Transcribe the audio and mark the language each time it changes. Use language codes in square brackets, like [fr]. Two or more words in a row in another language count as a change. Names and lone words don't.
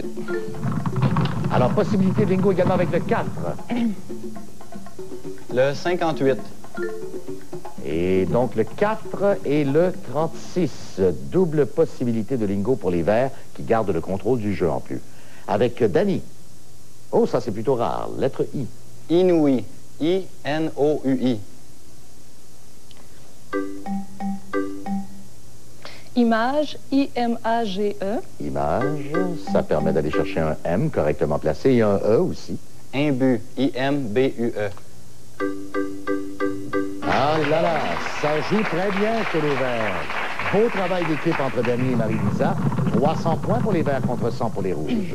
[fr] Alors, possibilité de bingo également avec le 4. Le 58. Et donc, le 4 et le 36. Double possibilité de lingo pour les Verts qui gardent le contrôle du jeu en plus. Avec Dany. Oh, ça, c'est plutôt rare. Lettre I. Inouï, I-N-O-U-I. Image, I-M-A-G-E. Image. Ça permet d'aller chercher un M correctement placé et un E aussi. Imbu, I-M-B-U-E. Ah là là, ça joue très bien chez les Verts. Beau travail d'équipe entre Dany et Marie-Lisa. 300 points pour les Verts contre 100 pour les Rouges.